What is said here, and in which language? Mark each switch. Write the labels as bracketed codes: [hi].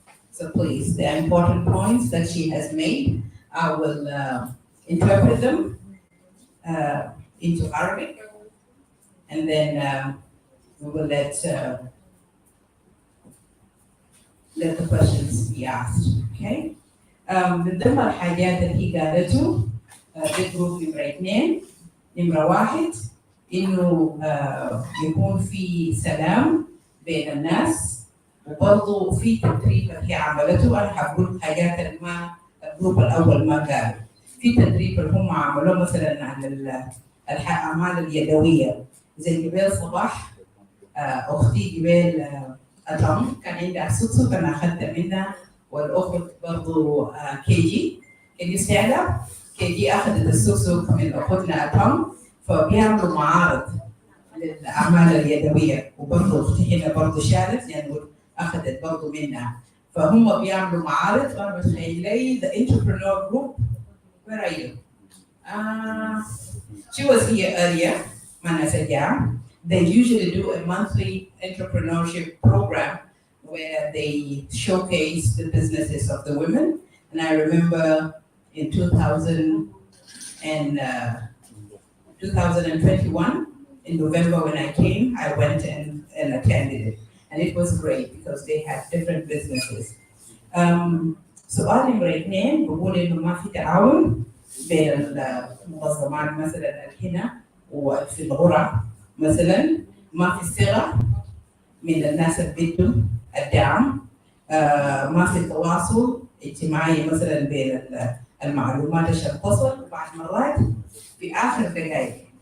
[en] So please, the important points that she has made, I will interpret them into Arabic, and then we will let the questions be asked. Okay? [ar] من ضمن الحاجات اللي هي قالته بالجروب نمرة 2، نمرة 1 إنه يكون في سلام بين الناس، وبرضه في تدريب اللي هي عملته. أنا هقول حاجات اللي ما الجروب الأول ما قال. في تدريب اللي هم عملوه مثلا عن الأعمال اليدوية، زي قبل صباح أختي قبل أتم كان عندها سوسو أنا أخذت منها، والأخت برضه كي جي استعلى كي جي أخذت السوسو من أختنا أتم، فبيعملوا معارض للأعمال اليدوية، وبرضه أختي هنا برضه شاركت يعني أخذت برضه منها، فهم بيعملوا معارض. وأنا بتخيلي [en] the entrepreneur group, where are you? She was here earlier, Mana Sajam. They usually do a monthly entrepreneurship program where they showcase the businesses of the women. And I remember in 2021, in November when I came, I went and attended it. And it was great because they had different businesses. [ar] سؤال نمرة 2 بقول إنه ما في تعاون بين المنظمات مثلا هنا وفي الغرف، مثلا ما في صغة من الناس اللي بدوا الدعم، ما في تواصل اجتماعي مثلا بين المعلومات عشان تصل، وبعض مرات في آخر دقائق.